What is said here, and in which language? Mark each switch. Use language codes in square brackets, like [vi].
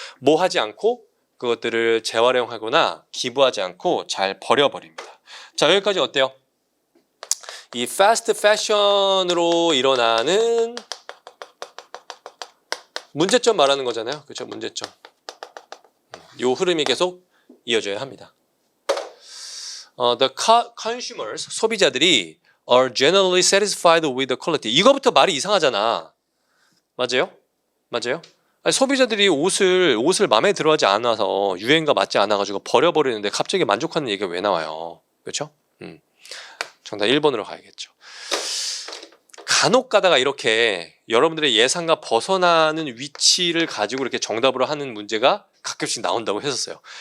[ko] 뭐 하지 않고 그것들을 재활용하거나 기부하지 않고 잘 버려버립니다. 자, 여기까지 어때요? 이 패스트 패션으로 일어나는 문제점 말하는 거잖아요. 그렇죠? 문제점. 이 흐름이 계속 이어져야 합니다. [en] The consumers, [ko] 소비자들이 [en] are generally satisfied with the quality. [ko] 이거부터 말이 이상하잖아. 맞아요? 맞아요? 아니, 소비자들이 옷을 마음에 들어하지 않아서 유행과 맞지 않아가지고 버려버리는데 갑자기 만족하는 얘기가 왜 나와요? 그렇죠? 정답 1번으로 가야겠죠. 간혹 가다가 이렇게 여러분들의 예상과 벗어나는 위치를 가지고 이렇게 정답으로 하는 문제가 가끔씩 나온다고 했었어요.